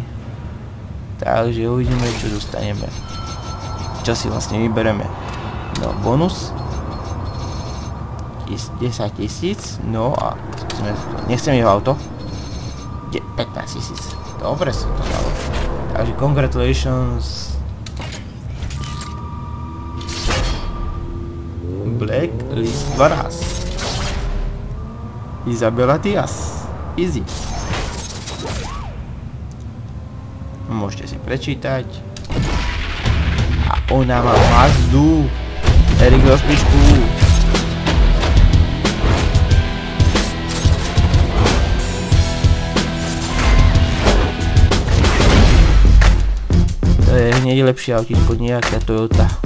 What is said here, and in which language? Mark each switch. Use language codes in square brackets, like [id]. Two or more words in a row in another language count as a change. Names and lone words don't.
[sk] Takže uvidíme, čo dostaneme. Čo si vlastne vybereme. No, bonus 10 000, no a nechcem jeho auto. 15 000, dobre som to dal. Takže congratulations. Blacklist 12. Isabela Diaz. Easy. Môžete si prečítať. A ona má Mazdu. Erik rozpičku. To je hneď lepšie autíčko, nejaká Toyota.